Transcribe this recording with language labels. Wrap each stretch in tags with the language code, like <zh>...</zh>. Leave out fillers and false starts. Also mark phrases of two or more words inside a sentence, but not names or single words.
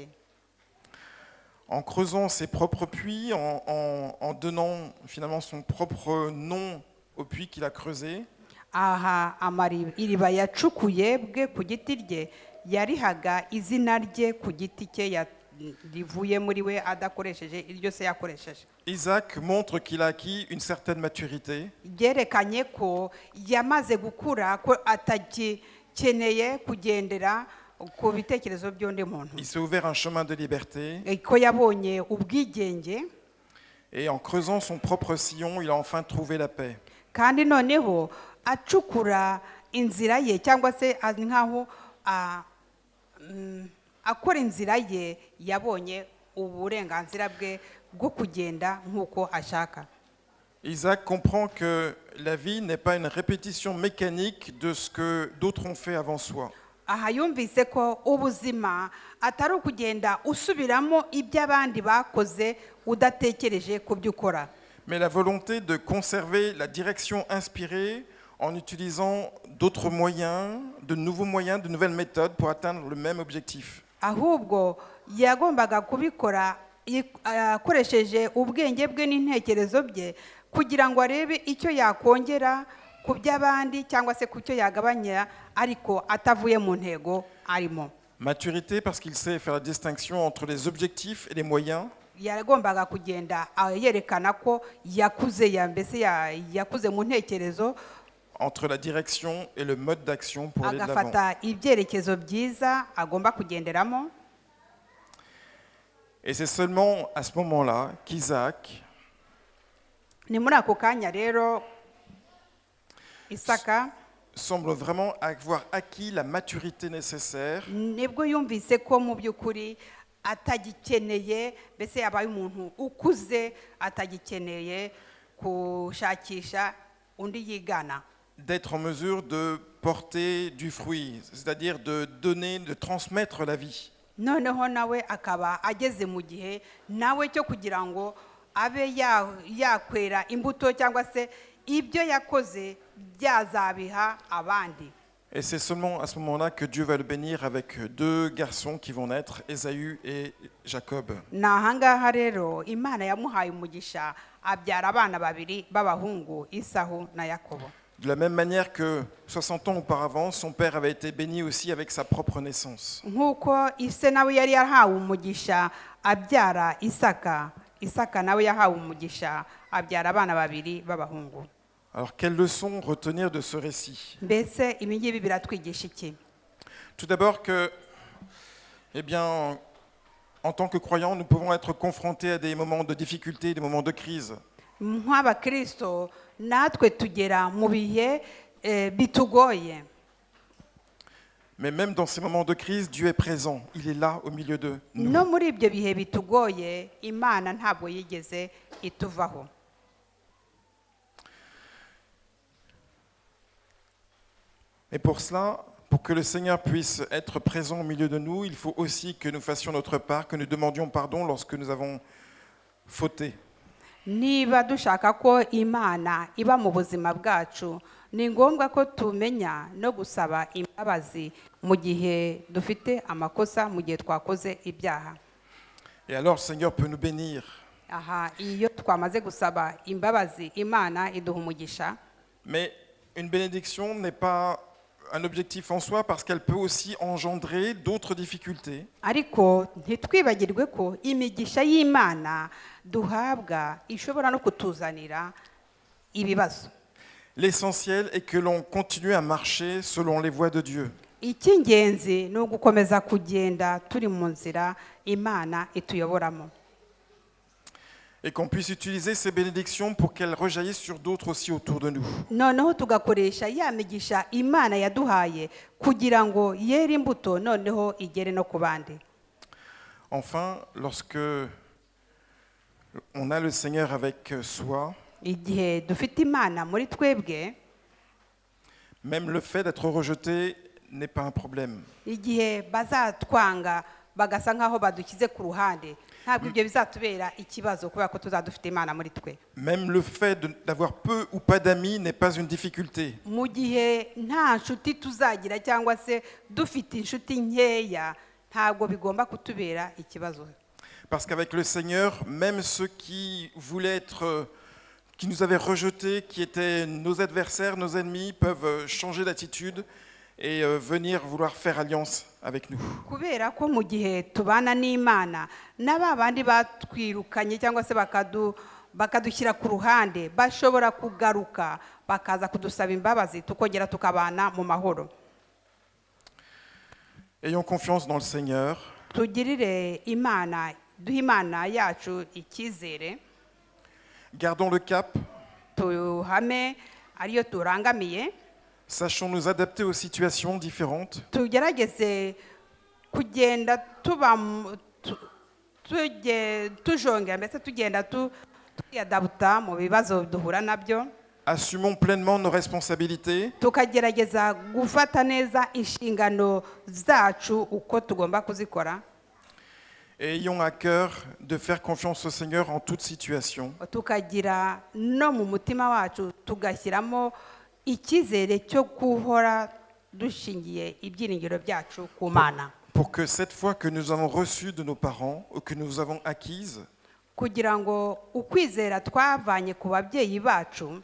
<fr>En creusant ses propres puits, en donnant finalement son propre nom au puits qu'il a creusé.</fr> <rw>Aha iriba yacukuye bwe ku giti rye yarihaga izina rye ku giti cye rivuye muri we adakoresheje iryo se yakoresheje.</rw> <fr>Isaac montre qu'il a acquis une certaine maturité.</fr> <rw>Byerekanye ko yamaze gukura, ko atagikeneye kugendera ku bitekerezo by'undi muntu.</rw> <fr>Il s'est ouvert un chemin de liberté.</fr> <rw>Ko yabonye ubwigenge.</rw> <fr>Et en creusant son propre sillon, il a enfin trouvé la paix.</fr> <rw>Kandi noneho acukura inzira ye cyangwa se nkaho akora inzira ye yabonye uburenganzira bwe bwo kugenda nk'uko ashaka.</rw> <fr>Isaac comprend que la vie n'est pas une répétition mécanique de ce que d'autres ont fait avant soi.</fr> <rw>Aha yumvise ko ubuzima atari ukugenda usubiramo ibyo abandi bakoze udatekereje ku byo ukora.</rw> <fr>Mais la volonté de conserver la direction inspirée en utilisant d'autres moyens, de nouveaux moyens, de nouvelles méthodes pour atteindre le même objectif.</fr> <rw>Ahubwo yagombaga kubikora akoresheje ubwenge bwe n'intekerezo bye kugira ngo arebe icyo yakongera ku by'abandi cyangwa se ku cyo yagabanya ariko atavuye mu ntego arimo.</rw> <fr>Maturité parce qu'il sait faire la distinction entre les objectifs et les moyens.</fr> <rw>Yagombaga kugenda yerekana ko yakuze yakuze mu ntekerezo,</rw> <fr>entre la direction et le mode d'action pour aller de l'avant.</fr> <rw>agafata ibyerekezo byiza agomba kugenderamo.</rw> <fr>Et c'est seulement à ce moment-là qu'Isaac</fr> <rw>Ni muri ako kanya rero Isaka</rw> <fr>semble vraiment avoir acquis la maturité nécessaire</fr> <rw>nibwo yumvise ko mu by'ukuri atagikeneye, mbese yabaye umuntu ukuze atagikeneye kushakisha undi yigana,</rw> <fr>d'être en mesure de porter du fruit, c'est-à-dire de donner, de transmettre la vie.</fr> <rw>noneho nawe akaba ageze mu gihe nawe cyo kugira ngo abe yakwera imbuto cyangwa se ibyo yakoze byazabiha abandi.</rw> <fr>Et c'est seulement à ce moment-là que Dieu va le bénir avec deux garçons qui vont naître, Ésaü et Jacob.</fr> <rw>Nahangaha rero Imana yamuhaye umugisha abyara abana babiri b'abahungu, Isahu na Yakobo.</rw> <fr>De la même manière que 60 ans auparavant, son père avait été béni aussi avec sa propre naissance.</fr> <rw>Nk'uko ise nawe yari yahawe umugisha abyara Isaka nawe yahawe umugisha abyara abana babiri b'abahungu.</rw> <fr>Alors, quelle leçon retenir de ce récit?</fr> <rw>Mbese ibi ngibi biratwigisha iki?</rw> <fr>Tout d'abord que, eh bien, en tant que croyants, nous pouvons être confrontés à des moments de difficulté, des moments de crise.</fr> <rw>Nk'abakristo natwe tugera mu bihe bitugoye.</rw> <fr>Mais même dans ces moments de crise, Dieu est présent. Il est là au milieu de nous.</fr> <rw>No muri ibyo bihe bitugoye Imana ntabwo yigeze ituvaho.</rw> <fr>Et pour cela, pour que le Seigneur puisse être présent au milieu de nous, il faut aussi que nous fassions notre part, que nous demandions pardon lorsque nous avons fauté.</fr> <rw>Niba dushaka ko Imana iba mu buzima bwacu, ni ngombwa ko tumenya no gusaba imbabazi mu gihe dufite amakosa, mu gihe twakoze ibyaha.</rw> <fr>Et alors le Seigneur peut nous bénir.</fr> <rw>Aha, iyo twamaze gusaba imbabazi, Imana iduha umugisha.</rw> <fr>Mais une bénédiction n'est pas un objectif en soi parce qu'elle peut aussi engendrer d'autres difficultés.</fr> <rw>Ariko ntitwibagirwe ko imigisha y'Imana duhabwa ishobora no kutuzanira ibibazo.</rw> <fr>L'essentiel est que l'on continue à marcher selon les voies de Dieu.</fr> <rw>Icy'ingenzi ni ugukomeza kugenda turi mu nzira Imana ituyoboramo.</rw> <fr>Et qu'on puisse utiliser ces bénédictions pour qu'elles rejaillissent sur d'autres aussi autour de nous.</fr> <rw>Noneho tugakoresha ya migisha Imana yaduhaye kugira ngo yere imbuto noneho igere no ku bandi.</rw> <fr>Enfin, lorsque on a le Seigneur avec soi,</fr> <rw>Igihe dufite Imana muri twebwe,</rw> <fr>même le fait d'être rejeté n'est pas un problème.</fr> <rw>igihe bazatwanga bagasa nkaho badukize ku ruhande, ntabwo ibyo bizatubera ikibazo kubera ko tuzadufite Imana muri twe.</rw> <fr>Même le fait d'avoir peu ou pas d'amis n'est pas une difficulté.</fr> <rw>Mu gihe nta nshuti tuzagira cyangwa se dufite inshuti nkeya, ntabwo bigomba kutubera ikibazo.</rw> <fr>Parce qu'avec le Seigneur, même ceux qui voulaient qui nous avaient rejetés, qui étaient nos adversaires, nos ennemis, peuvent changer d'attitude et venir vouloir faire alliance avec nous.</fr> <rw>Kubera ko mu gihe tubana n'Imana, n'aba bandi batwirukanye cyangwa se bakadushyira ku ruhande, bashobora kugaruka bakaza kudusaba imbabazi, tukongera tukabana mu mahoro.</rw> <fr>Ayons confiance dans le Seigneur.</fr> <rw>Tugirire Imana, duhe Imana yacu icyizere.</rw> <fr>Gardons le cap.</fr> <rw>Tuhame ariyo turangamiye.</rw> <fr>Sachons nous adapter aux situations différentes.</fr> <rw>Tugerageze kugenda tuba tujongera, mbese tugenda tuyadabuta mu bibazo duhura nabyo.</rw> <fr>Assumons pleinement nos responsabilités.</fr> <rw>Tukagerageza gufata neza inshingano zacu uko tugomba kuzikora.</rw> <fr>Et ayons à cœur de faire confiance au Seigneur en toute situation.</fr> <rw>Tukagira no mu mutima wacu tugashyiramo icyizere cyo guhora dushingiye ibyiringiro byacu ku Mana.</rw> <fr>Pour que cette foi que nous avons reçue de nos parents ou que nous avons acquise,</fr> <rw>kugira ngo ukwizera twavanye ku babyeyi bacu,</rw>